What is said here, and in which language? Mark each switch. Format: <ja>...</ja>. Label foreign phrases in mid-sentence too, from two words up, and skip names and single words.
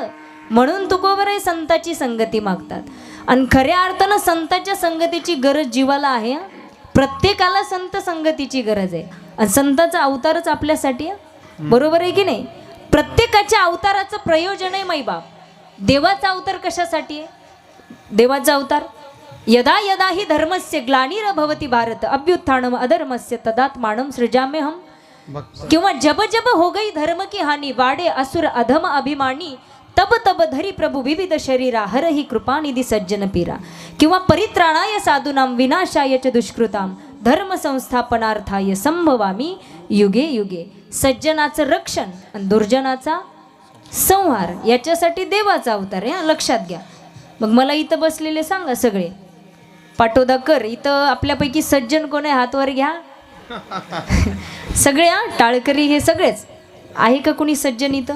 <mr>म्हणून तुकोबराय संताची संगती मागतात. आणि खऱ्या अर्थानं संतांच्या संगतीची गरज जीवाला आहे. प्रत्येकाला संत संगतीची गरज आहे. आणि संताचा अवतारच आपल्यासाठी आहे. बरोबर आहे की नाही? प्रत्येकाच्या अवताराचं प्रयोजन आहे माईबाप. देवाचा अवतार कशासाठी आहे? देवाचा अवतार</mr> <sa>यदा यदा हि धर्मस्य ग्लानिर्भवति भारत अभ्युत्थानम अधर्मस्य तदात्मानं सृजाम्यहम.</sa> <awa>किंवा जब जब हो गई धर्म की हानि, वाडे असुर अधम अभिमानी, तब तब धरी प्रभु विविध शरीरा, हर ही कृपानिधी सज्जन पीरा.</awa> <sa>किंवा परित्राणाय साधूनाम विनाशाय च दुष्कृताम, धर्म संस्थापनार्थाय संभवामी युगे युगे.</sa> <mr>सज्जनाचं रक्षण आणि दुर्जनाचा संहार, याच्यासाठी देवाचा अवतार आहे, लक्षात घ्या. मग मला इथं बसलेले सांगा सगळे, पाटोदाकर इथं आपल्यापैकी सज्जन कोण आहे, हातवर घ्या. सगळे टाळकरी हे सगळेच आहे का कोणी सज्जन इथं?</mr>